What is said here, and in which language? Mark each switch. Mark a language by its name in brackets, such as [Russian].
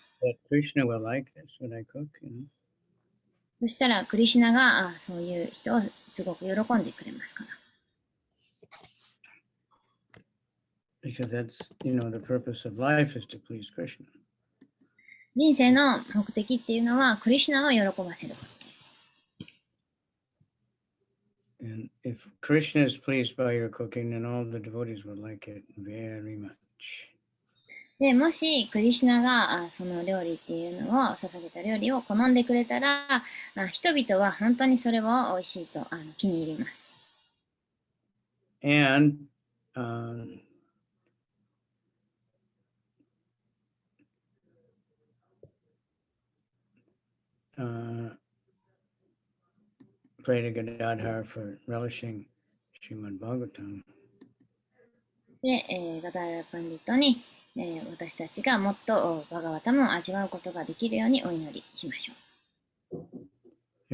[English] That Krishna will like this when I cook. [Japanese] そしたら、クリシュナがそういう人をすごく喜んでくれますから。 [English] Because that's, the purpose of life is to please Krishna. [Japanese] 人生の目的っていうのは、クリシュナを喜ばせることです。 [English] And if Krishna is pleased by your cooking, then all the devotees will like it very much. [Japanese] で、もしクリシュナがその料理っていうのを捧げた料理を好んでくれたら、人々は本当にそれを美味しいと気に入ります。 [English] And pray to Gadadhar for relishing Srimad Bhagavatam. [Japanese] で、ガダーラパンディットに、私たちがもっとバガワタムを味わうことができるようにお祈りしましょう。